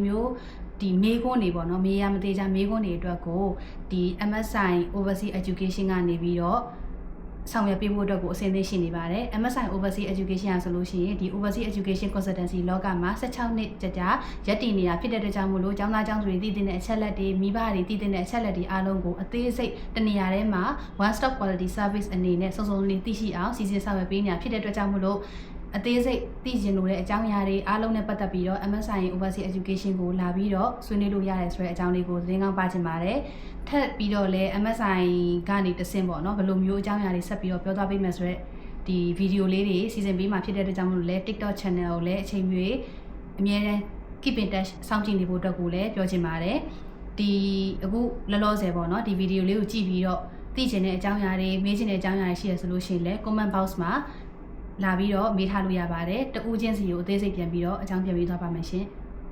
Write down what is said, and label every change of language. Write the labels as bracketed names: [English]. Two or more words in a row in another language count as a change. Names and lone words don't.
[Burmese] မျိုးဒီမေးခွန်းတွေပေါ့နော်မေးရမသေးချာမေးခွန်းတွေအတွက်ကိုဒီ MSI Overseas Education ကနေပြီးတော့ဆောင်ရွက်ပေးဖို့အတွက်ကိုအဆင်သင့်ရှိနေပါတယ် MSI Overseas Education ဆိုလို့ရှိရင်ဒီ [English] Overseas Education Consultancy [Burmese] လောကမှာ16နှစ်ကြာရက်တည်နေတာဖြစ်တဲ့အတွက်ကြောင့်မို့လို့ကျောင်းသား ကျောင်းသူတွေတည်တဲ့အချက်လက်တွေမိဘတွေတည်တဲ့အချက်လက်တွေအားလုံးကိုအသေးစိတ်တနေရာထဲမှာ [English] one stop quality service [Burmese] အနေနဲ့စုံစုံလေးသိရှိအောင်စီစဉ်ဆောင်ရွက်ပေးနေတာဖြစ်တဲ့အတွက်ကြောင့် မို့လို့အသေးစိတ်သိကျင်လို့တဲ့အကြောင်းအရာတွေအားလုံးနဲ့ပတ်သက်ပြီးတော့ MSI Overseas Education ကိုလာပြီးတော့ဆွေးနွေးလို့ရတယ်ဆိုတဲ့အကြောင်းလေး ကိုသတင်းကောင်းပါချင်ပါတယ်ထပ်ပြီးတော့လည်း MSI ကနေတဆင့်ပေါ့နော်ဘယ်လိုမျိုးအကြောင်းအရာတွေဆက်ပြီးတော့ပြောသွားပေးမယ်ဆိုတော့ဒီဗီဒီယိုလေးတွေစီစဉ်ပေးမှာဖြစ်တဲ့အတွက်ကြောင့်မို့လို့လည်း TikTok channel ကိုလည်းအချိန်မီအမြဲတမ်း [English] keep in touch [Burmese] စောင့်ကြည့်နေဖို့အတွက်ကိုလည်းပြောချင်ပါတယ်ဒီအခုလောလောဆယ်ပေါ့နော်ဒီဗီဒီယိုလေးကိုကြည့်ပြီးတော့သိချင်တဲ့အကြောင်းအရာတွေမေးချင်တဲ့အကြောင်းအရာတွေရှိရဆိုလို့ရှိရင်လည်း [English] comment box [Burmese] မှာလာပြီးတော့မေးထားလို့ရပါတယ်တဦးချင်းစီကိုအသေးစိတ်ပြန်ပြီးတော့အကြောင်းပြန်ပေးသွားပါမယ်ရှင်